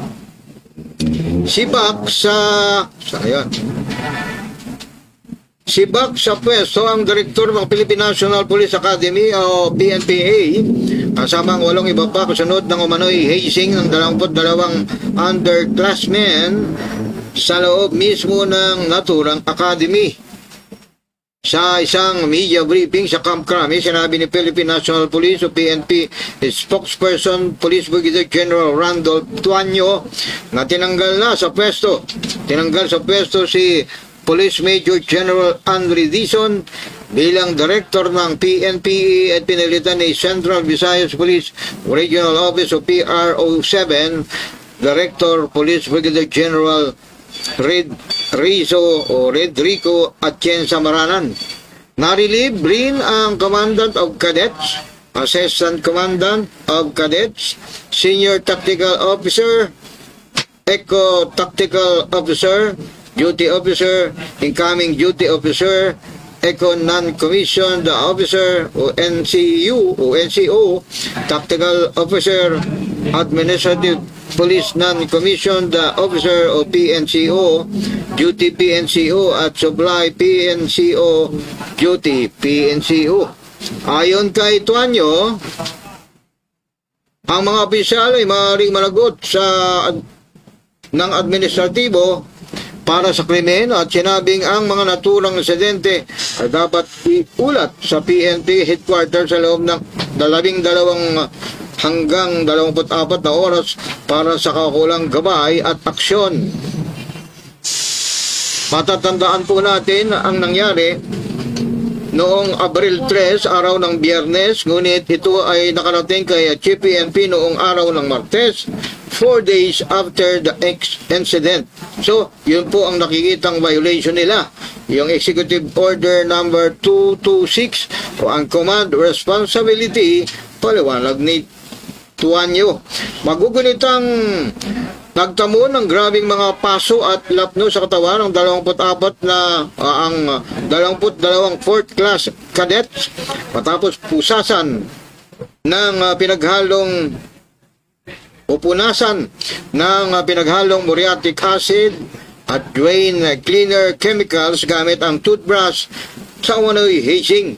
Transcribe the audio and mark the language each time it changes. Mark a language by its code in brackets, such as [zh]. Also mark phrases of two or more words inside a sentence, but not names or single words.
[tl] Sibak sa pwesto ang direktor ng Philippine National Police Academy o PNPA kasama ang 8 iba pa kasunod ng umano'y hazing ng 22 underclassmen sa loob mismo ng naturang academy. Sa isang media briefing sa Camp Crame, sinabi ni Philippine National Police o PNP spokesperson Police Brigadier General Randolph Tuanyo na tinanggal sa pwesto si Police Major General Henry Dizon bilang director ng PNPA at pinilitan ni Central Visayas Police Regional Office o PRO7 Director Police Brigadier General Redrico Atienza Maranan. Narilib rin ang [en] Commandant of Cadets, Assistant Commandant of Cadets, Senior Tactical Officer, Eco Tactical Officer, Duty Officer, Incoming Duty Officer, Eco Non-Commissioned Officer o NCO, Tactical Officer, Administrative Police Non-Commissioned Officer o PNCO, Duty PNCO at Supply PNCO, Duty PNCO. [tl] Ayon kay Tuanyo, ang mga opisyal ay maaaring managot ng administratibo para sa krimen at sinabing ang mga naturang insidente ay dapat iulat sa PNP headquarters sa loob ng 12 hanggang 24 na oras para sa kakulang gabay at aksyon. Matatandaan po natin ang nangyari noong Abril 3, araw ng Biyernes, ngunit ito ay nakarating kay Chief PNP noong araw ng Martes, [en] 4 days after the incident. [tl] So, yun po ang nakikitang violation nila. Yung Executive Order number 226 o ang Command Responsibility, paliwanag ni Tuanyo. Magugunitang nagtamo ng grabing mga paso at lapno sa katawan ng 24 na ang 22 [en] 4th class cadets [tl] matapos pusasan ng pinaghalong o punasan ng pinaghalong [en] muriatic acid [tl] at [en] drain cleaner chemicals [tl] gamit ang toothbrush sa umano'y hazing.